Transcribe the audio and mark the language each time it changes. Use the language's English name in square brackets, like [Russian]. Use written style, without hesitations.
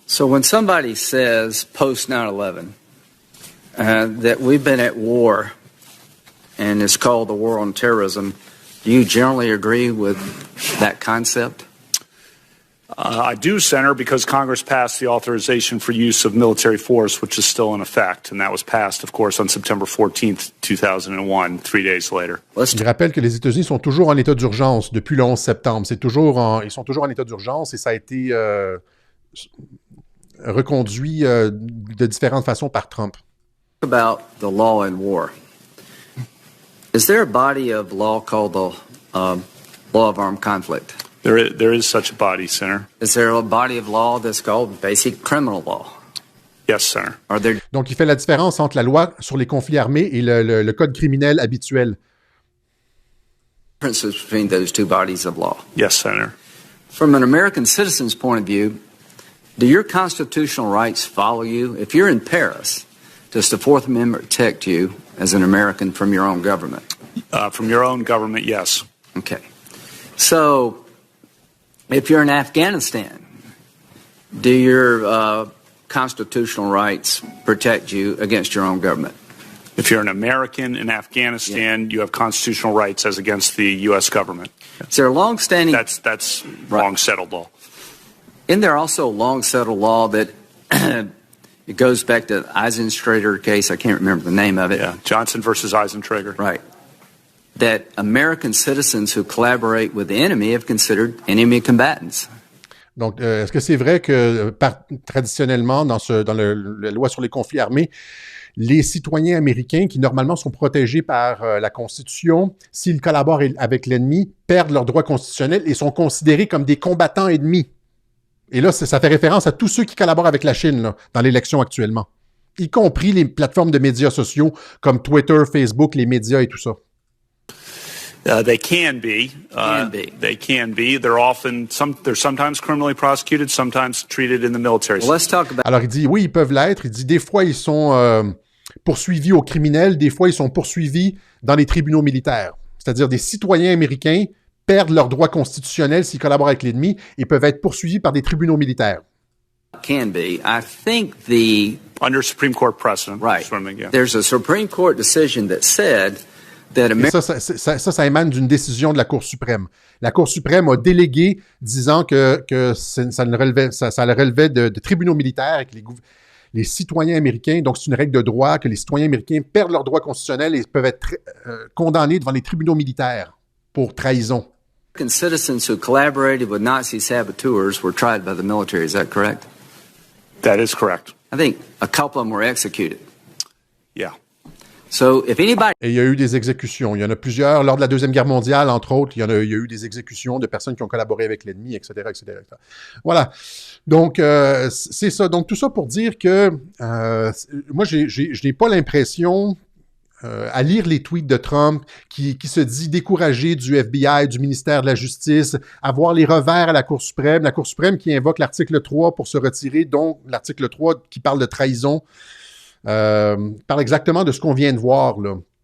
[English] So when somebody says post 9/11 that we've been at war, and it's called the war on terrorism, do you generally agree with that concept? I do, Senator, because Congress passed the authorization for use of military force, which is still in effect, and that was passed, of course, on September 14th, 2001, 3 days later. [French] Il rappelle que les États-Unis sont toujours en état d'urgence depuis le 11 septembre. Ils sont toujours en état d'urgence et ça a été reconduit de différentes façons par Trump. [English] About the law in war. Is there a body of law called the Law of Armed Conflict? There is such a body, Senator. Is there a body of law that's called basic criminal law? Yes, Senator. Are there [French] Donc, il fait la différence entre la loi sur les conflits armés et le code criminel habituel. [English] differences between those two bodies of law? Yes, Senator. From an American citizen's point of view, do your constitutional rights follow you? If you're in Paris, does the Fourth Amendment protect you as an American from your own government? From your own government, yes. Okay. So, if you're in Afghanistan, do your constitutional rights protect you against your own government? If you're an American in Afghanistan, you have constitutional rights as against the U.S. government. Is there a long-standing... That's Right. long-settled law. Isn't there also a long-settled law that it goes back to the Eisentrager case? I can't remember the name of it. Yeah, Johnson versus Eisentrager. Right. That American citizens who collaborate with the enemy have considered enemy combatants. [French] Donc, est-ce que c'est vrai que traditionnellement, dans la loi sur les conflits armés, les citoyens américains qui normalement sont protégés par la Constitution, s'ils collaborent avec l'ennemi, perdent leurs droits constitutionnels et sont considérés comme des combattants ennemis? Et là, ça fait référence à tous ceux qui collaborent avec la Chine là, dans l'élection actuellement, y compris les plateformes de médias sociaux comme Twitter, Facebook, les médias et tout ça. [English] They can be. They can be. They're sometimes criminally prosecuted, sometimes treated in the military. Well, let's talk about... [French] Alors, il dit, oui, ils peuvent l'être. Il dit, des fois, ils sont poursuivis aux criminels, des fois, ils sont poursuivis dans les tribunaux militaires. C'est-à-dire, des citoyens américains perdent leurs droits constitutionnels s'ils collaborent avec l'ennemi et peuvent être poursuivis par des tribunaux militaires. [English] Can be. I think the... Under Supreme Court precedent. Right. Yeah. There's a Supreme Court decision that said that [French] Et ça émane d'une décision de la Cour suprême. La Cour suprême a délégué, disant que ça relevait de tribunaux militaires et que les citoyens américains, donc c'est une règle de droit, que les citoyens américains perdent leurs droits constitutionnels et peuvent être condamnés devant les tribunaux militaires pour trahison. [English] American citizens who collaborated with Nazi saboteurs were tried by the military. Is that correct? That is correct. I think a couple of them were executed. Yeah. So if anybody [French] Et il y a eu des exécutions. Il y en a plusieurs. Lors de la Deuxième Guerre mondiale, entre autres, il y a eu des exécutions de personnes qui ont collaboré avec l'ennemi, etc., etc., etc. Voilà. Donc, c'est ça. Donc, tout ça pour dire que moi, je n'ai pas l'impression, à lire les tweets de Trump, qui se dit découragé du FBI, du ministère de la Justice, à voir les revers à la Cour suprême qui invoque l'article 3 pour se retirer, donc l'article 3 qui parle de trahison, parle exactement de ce qu'on vient de voir, là.